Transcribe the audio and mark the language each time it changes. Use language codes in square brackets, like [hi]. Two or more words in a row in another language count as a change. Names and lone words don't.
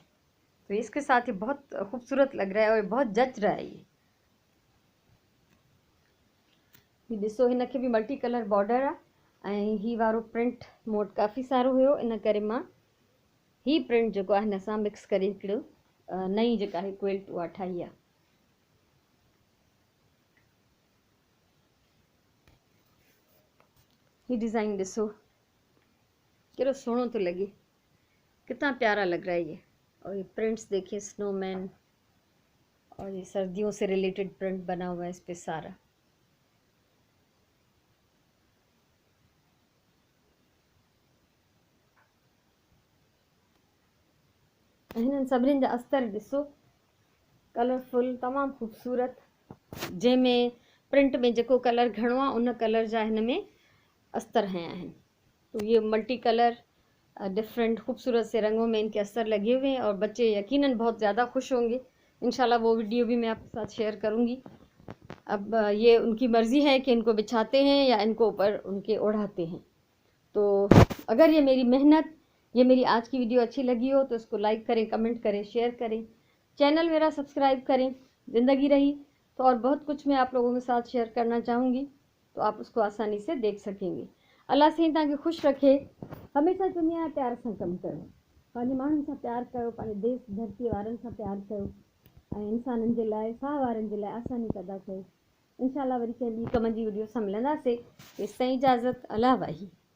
[hi] तो इसके साथ ये बहुत खूबसूरत लग रहा है और बहुत जच रहा है। [sd] ये ॾिसो हिनखे भी [en] multi color border [sd] आहे, ऐं ही वारो प्रिंट मूं वटि काफ़ी सारो हुयो, इन करे मां ही प्रिंट जेको आहे हिन सां मिक्स करे हिकिड़ो नई जेका आहे क्विल्ट उहा ठाही आहे। ही डिज़ाइन ॾिसो केॾो सुहिणो थो लॻे, [hi] कितना प्यारा लग रहा है ये। और ये प्रिंट्स देखिए, स्नोमैन और ये सर्दियों से रिलेटेड प्रिंट बना हुआ है इस पे सारा। [sd] हिननि सभिनीनि जा अस्तर ॾिसो, कलरफुल, तमामु ख़ूबसूरत, जंहिंमें प्रिंट में जेको कलर घणो आहे उन कलर जा हिन में अस्तर हया आहिनि। [hi] तो ये [en] multi color different [hi] खूबसूरत से रंगों में इनके अस्तर लगे हुए हैं, और बच्चे यकीनन बहुत ज़्यादा खुश होंगे। इंशाल्लाह वो वीडियो भी मैं आपके साथ शेयर करूँगी। अब ये उनकी मर्ज़ी है कि इनको बिछाते हैं या इनको ऊपर उनके ओढ़ाते हैं। तो अगर ये मेरी मेहनत, ये मेरी आज की वीडियो अच्छी लगी हो तो इसको लाइक करें, कमेंट करें, शेयर करें, चैनल मेरा सब्सक्राइब करें। ज़िंदगी रही तो और बहुत कुछ मैं आप लोगों के साथ शेयर करना चाहूँगी, तो आप उसको आसानी से देख सकेंगे। [sd] अल्लाह साईं तव्हांखे ख़ुशि रखे। हमेशह चवंदी आहियां प्यार सां कमु कयो, पंहिंजे माण्हुनि सां प्यार कयो, पंहिंजे देश धरती वारनि सां प्यार कयो, ऐं इंसाननि जे लाइ, साह वारनि जे लाइ आसानी पैदा कयो। इंशाल्लाह वरी कंहिं ॿी कम जी वीडियो सां मिलंदासीं। तेसिताईं इजाज़त, अल्लाह वाही।